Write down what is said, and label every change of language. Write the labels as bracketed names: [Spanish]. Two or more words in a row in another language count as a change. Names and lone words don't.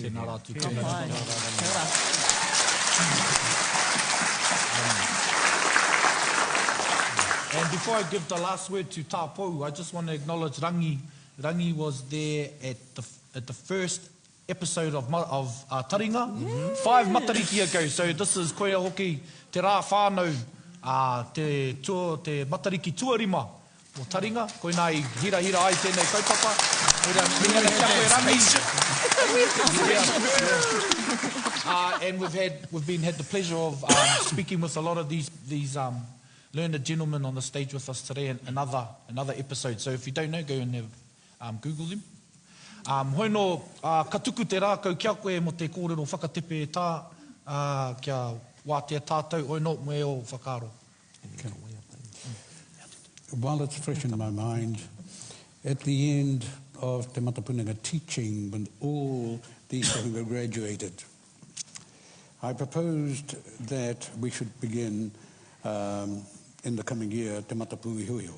[English] And before I give the last word to Tāpou, I just want to acknowledge Rangi. Rangi was there at the first episode of Taringa, 5 matariki ago. So this is [Māori] koea hoki te rā whānau, te matariki tuarima o Taringa. Koe nā i hira ai tēnei kaupapa. [English] And we've had the pleasure of speaking with a lot of these learned gentlemen on the stage with us today in another episode. So if you don't know, go and have, Google them. [Māori] Hoi no, ka tuku te rākau kia koe mo te kōrero whakatepe tā, kia wātea tātou, hoi no, me o whakaro. [English] While it's fresh in my mind, at the end of Te Matapunanga teaching, when all these who graduated, I proposed that we should begin in the coming year Te Matapuihoiho.